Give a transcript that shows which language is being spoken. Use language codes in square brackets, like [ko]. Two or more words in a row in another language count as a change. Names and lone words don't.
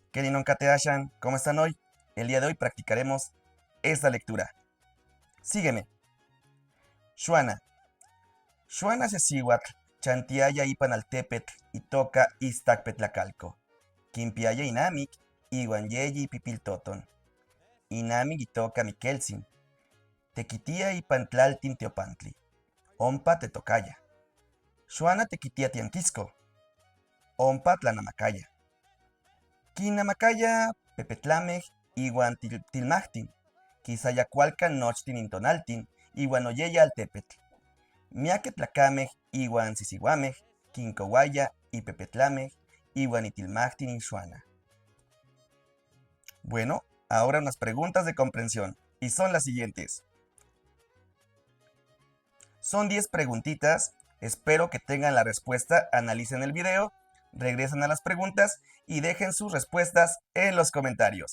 [nah] Kerinon Kateashan, [es] ¿cómo están hoy? El día de hoy practicaremos esta lectura. Sígueme. [nah] Xuana. Xuana sesihuatl, chantiaya ipanaltepetl, itoka istacpetlacalco. Quimpiaya inamic, iwan yeyi pipiltoton. Inamic itoka Mikelsin. Tequitia ipantlaltin teopantli. Ompa te tocaya. Xuana tequitia tianquisco. Ompa tlanamacaya. Quinamacaya pepetlamej iwan tilmachtin. Quisayacualcan nochtin intonaltin, iwan oyeya altepetl. Miaque tlacamej iwan sisihuamej, quincouaya y pepetlamej, iwan itilmachtin in Xuana. [es] Bueno, ahora unas preguntas de comprensión, y son las siguientes. Son 10 preguntitas, espero que tengan la respuesta, analicen el video, regresen a las preguntas y dejen sus respuestas en los comentarios.